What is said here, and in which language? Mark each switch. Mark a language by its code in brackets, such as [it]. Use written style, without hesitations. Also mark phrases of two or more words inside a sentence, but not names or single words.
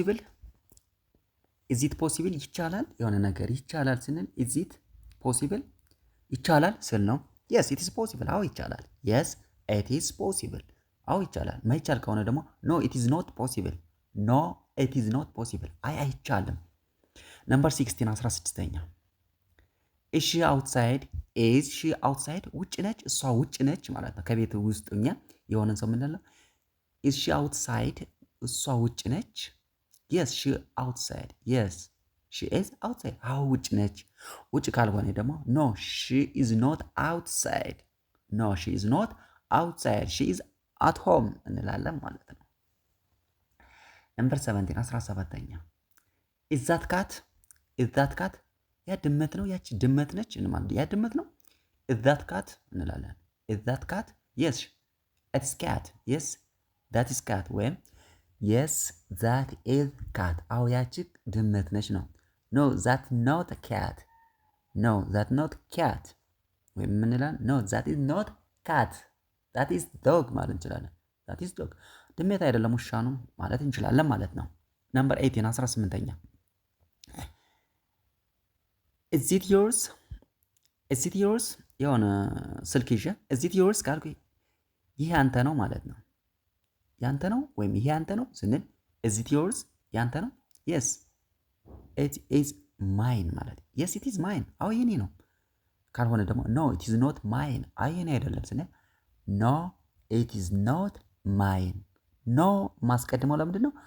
[en] possible [am] ይቻላል የሆነ ነገር ይቻላል ስንል [en] is it possible [am] ይቻላል ስል ነው። [en] yes it is possible [am] አዎ ይቻላል [en] yes it is possible [am] አዎ ይቻላል። ማይቻል ከሆነ ደግሞ [en] no it is not possible no it is not [am] possible አይ አይቻልም። ነምበር 16 16ኛ [en] is she outside [am] ውጭ ነች እሷ ውጭ ነች ማለት ነው። ከቤት ውስጥኛ የሆነን ሰው ምንለው [en] is she outside [am] እሷ ውጭ ነች [en] yes she outside yes she is outside [am] አዎ ውጭ ነች። [en] ውጭ ካልሆነ ደግሞ no she is not outside no she is not outside she is at home [am] እንላለን ማለት ነው። ነምበር 17 17ኛ [en] is that cat [am] ያ ድመት ነው ያቺ ድመት ነች እንማን ያ ድመት ነው [en] is that cat እንላለን። is that cat yes it's cat yes that is cat ወይም yes that is cat [am] አዎ ያቺ ድመት ነች ነው። [en] no that not a cat no that not cat [am] ወይም ምን እንላለን? [en] no that is not cat that is dog [am] ማለት እንችላለን። [en] that is dog [am] ድመት አይደለም ውሻ ነው ማለት እንችላለን ማለት ነው። ነምበር 18 18ኛ [en] is it yours is it yours [am] የሆነ ስልክ ይዤ [en] is it yours [am] ካልኩ ይህ ያንተ ነው ማለት ነው። ያንተ ነው ወይም ይሄ ያንተ ነው ስንል [en] is it yours [am] ያንተ ነው። [en] yes it is mine [am] ማለት [en] yes it is mine [am] አዎ የኔ ነው። ካልሆነ ደግሞ [en] no it is not mine [am] አይ የኔ አይደለም ስንል [en] no it is not mine። [am] ኖ ማስቀድመው ለምንድን ነው?